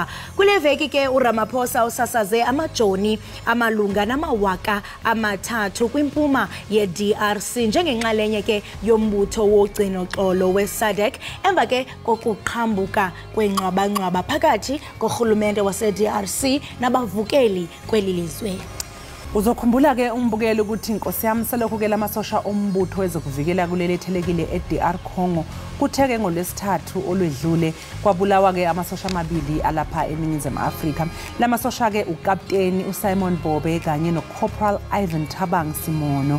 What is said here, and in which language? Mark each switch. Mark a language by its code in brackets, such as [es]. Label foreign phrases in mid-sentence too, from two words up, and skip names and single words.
[xh] Kule veki ke uRamaphosa usasaze amajoni amalunga namawaka amathathu kwimpuma yeDRC njengenxalenye ke yombutho wogcino xolo weSADC emva ke kokuqhambuka kwenqwaba phakathi kohulumente waseDRC nabavukeli kweli lizwe. [zu] Uzokhumbula ke umbukelo ukuthi inkosi yami selokhu ke lamasosha ombutho wezokuvikela kuleli thelekile eDR Congo kutheke ngolwesithathu olwedlule kwabulawa ke amasosha amabili alapha eNingizimu Afrika. Lamasosha ke uKapteni uSimon Bobe kanye noCorporal Ivan Tabang Simono.